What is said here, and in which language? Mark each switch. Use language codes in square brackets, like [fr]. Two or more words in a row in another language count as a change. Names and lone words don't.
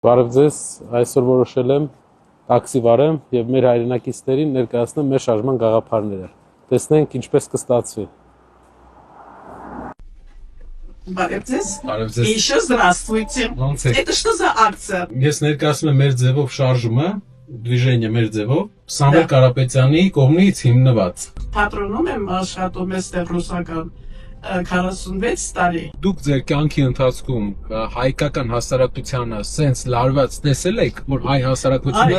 [hy] Բարև ձեզ, այսօր որոշել եմ տաքսի վարեմ եւ մեր հայրենակիցներին ներկայացնեմ մեր շարժման գաղափարները։ Տեսնենք ինչպես կստացվի։ Բարև ձեզ։ Բարև ձեզ։ [ru] Еще здравствуйте. Это что за акция? [hy] Ես ներկայացնում եմ մեր ձևով շարժումը, движение մեր ձևով, Սամվել Կարապետյանի կողմից հիմնված։ Պատրոնում եմ աշխատում այստեղ ռուսական 46 տարի։ Դուք ձեր կյանքի ընթացքում հայկական հասարակությանը սենց լարված տեսել եք, որ հայ հասարակությունը